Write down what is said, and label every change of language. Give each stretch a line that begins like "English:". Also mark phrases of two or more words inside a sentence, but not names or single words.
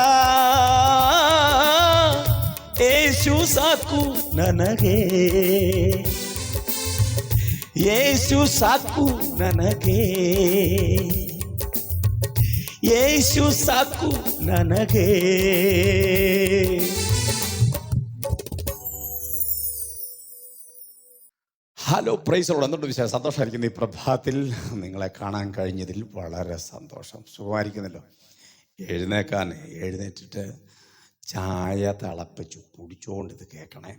Kannada: ಯೇಸು ಸಾಕು ನನಗೆ, ಯೇಸು ಸಾಕು ನನಗೆ, ಯೇಸು ಸಾಕು ನನಗೆ.
Malayalam: ഹലോ,
English: Praise Lord.
Malayalam: എന്തുകൊണ്ട് വിശേഷം? സന്തോഷമായിരിക്കുന്നു. ഈ പ്രഭാതത്തിൽ നിങ്ങളെ കാണാൻ കഴിഞ്ഞതിൽ വളരെ സന്തോഷം. സുഖമായിരിക്കുന്നല്ലോ. എഴുന്നേറ്റിട്ട് ചായ തിളപ്പിച്ചു കുടിച്ചുകൊണ്ട് ഇത് കേൾക്കണേ.